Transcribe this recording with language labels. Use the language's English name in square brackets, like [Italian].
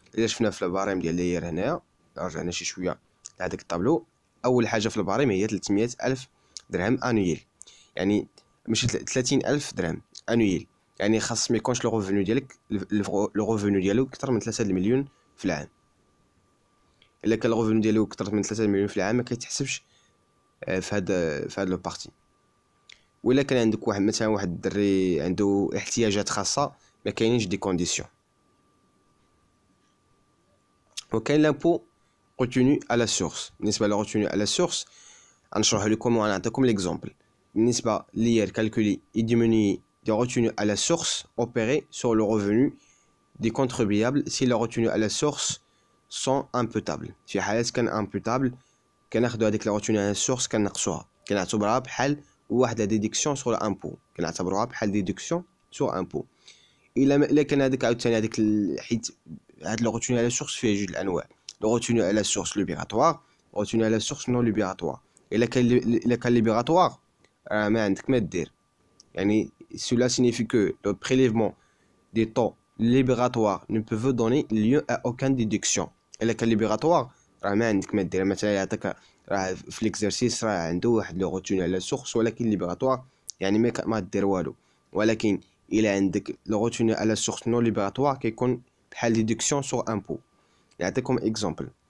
[Arabic] الا شفنا في الباريم ديال ليير هنايا، رجعنا شي شويه لهذاك الطابلو، اول حاجه في الباريم هي 300 الف درهم انويل، يعني ماشي 30 الف درهم انويل، يعني خاص ما يكونش لو ريفوني ديالك لو ريفوني ديالو اكثر من 3 المليون في العام. الا كان الريفوني ديالو اكثر من 3 مليون في العام ما كيتحسبش في هاد لو بارتي. ولا كان عندك واحد مثلا واحد الدري عنده احتياجات خاصه ما كاينينش دي كونديسيون. [French] وكاين لامبو retenu à la source. [Arabic] بالنسبه ل retenu à la source غنشرح لكم ونعطيكم ليكزامبل. [French] بالنسبه لير كالكولي يديموني دي retenu à la source opérés sur le revenu des contribuables si les retenus à la source sont imputables. [Arabic] في حالات كان imputable كناخدو هذيك لا retenue à la source كنقصوها، كنعتبروها بحال واحد لا ديدكسيون سور امبو، كنعتبروها بحال ديدكسيون سور امبو. الا كان هذاك عاوتاني هذيك حيت هاد لو retenue à la source فيه جوج الانواع، لو retenue à la source libératoire، retenue à la source non libératoire. الا كان libératoire ما عندك ما دير، يعني [French] cela signifie que le prélèvement des taux libératoires ne peut donner lieu à aucune déduction. [Arabic] الا كان libératoire راه ما عندك ما دير. مثلا يعطيك راه في ليكزارسيس راه عنده واحد لو retenue على سورس ولكن libératoire يعني ما دير والو. ولكن الا عندك لو retenue على سورس نون libératoire كيكون بحال ديدكسيون سور امبو. نعطيكم اكزامبل.